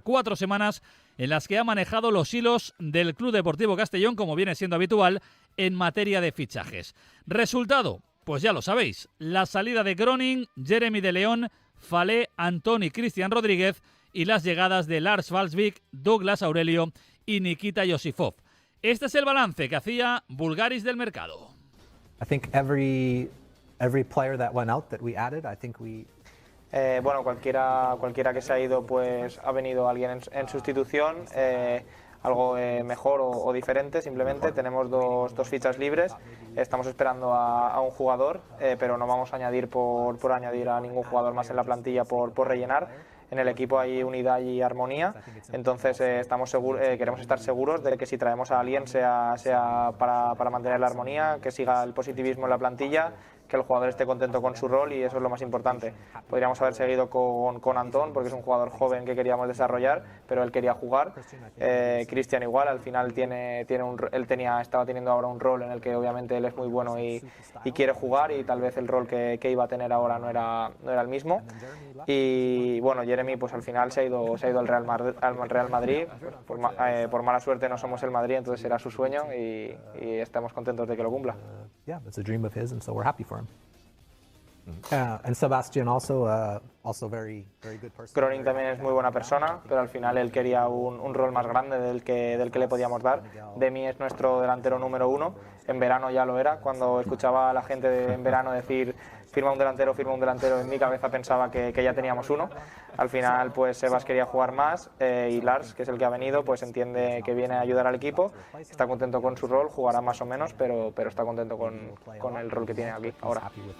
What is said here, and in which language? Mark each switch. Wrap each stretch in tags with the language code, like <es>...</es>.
<es>4 semanas en las que ha manejado los hilos del Club Deportivo Castellón, como viene siendo habitual, en materia de fichajes. Resultado, pues ya lo sabéis, la salida de Groning, Jeremy de León, Falé, Antón y Cristian Rodríguez y las llegadas de Lars Valsvik, Douglas Aurelio y Nikita Yosifov. Este es el balance que hacía Bulgaris del mercado.</es> <en>I think every player that went out that we added, I think we</en> <es>bueno, cualquiera que se ha ido, pues ha venido alguien en sustitución, algo mejor o diferente. Simplemente tenemos dos fichas libres, estamos esperando a un jugador, pero no vamos a añadir por añadir a ningún jugador más en la plantilla por rellenar. En el equipo hay unidad y armonía, entonces queremos estar seguros de que si traemos a alguien sea para mantener la armonía, que siga el positivismo en la plantilla, que el jugador esté contento con su rol, y eso es lo más importante. Podríamos haber seguido con Antón, porque es un jugador joven que queríamos desarrollar, pero él quería jugar. Cristian igual, al final estaba teniendo ahora un rol en el que obviamente él es muy bueno y quiere jugar, y tal vez el rol que iba a tener ahora no era el mismo. Y bueno, Jeremy pues al final se ha ido al Real Madrid. Por mala suerte no somos el Madrid, entonces era su sueño y estamos contentos de que lo cumpla.</es> <en>yeah, it's a dream of his, and so we're happy for him. And Sebastian also very good person.</en> <es>Groning también es muy buena persona, pero al final él quería un rol más grande del que le podíamos dar. Demi es nuestro delantero número 1, en verano ya lo era. Cuando escuchaba a la gente en verano decir firma un delantero, en mi cabeza pensaba que ya teníamos uno. Al final pues Sebas quería jugar más, y Lars, que es el que ha venido, pues entiende que viene a ayudar al equipo, está contento con su rol, jugará más o menos, pero está contento con el rol que tiene aquí ahora.</es>